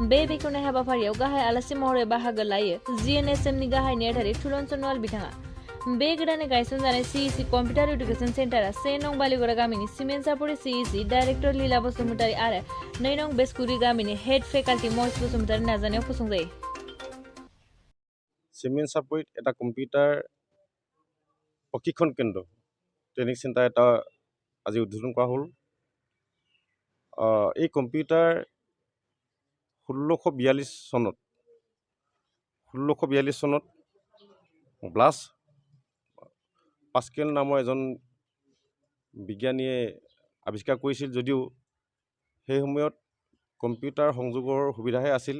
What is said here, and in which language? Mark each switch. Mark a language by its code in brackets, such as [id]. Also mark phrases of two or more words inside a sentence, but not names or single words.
[brx] बे बेखेवनाय हाबाफारियाव गाहाय आलासि महरै बाहागो लायो जिएनएसएमनि गाहाय नेहाथारि थुलन सनवाल बिथाङा। बे गोदानै गायसनजानाय सिइसि कम्पिउटार एडुकेसन सेन्टारा 1 नं बालिगरा गामिनि सिमेन्टसापुर सिइसि डाइरेक्टर लीला बसुमतारी आरो 2 नं बेसकुरि गामिनि हेड फेकाल्टी महेश बसुमतारी नाजानायाव फसंजायो। [as] সিমেন্টসাপুৰত এটা কম্পিউটাৰ প্ৰশিক্ষণ কেন্দ্ৰ [en] training center [as] এটা আজি উদ্বোধন কৰা হ'ল। এই কম্পিউটাৰ 1642 চনত ব্লাছ পাস্কেল নামৰ এজন বিজ্ঞানীয়ে আৱিষ্কাৰ কৰিছিল, যদিও সেই সময়ত কম্পিউটাৰ সংযোগৰ সুবিধাহে আছিল।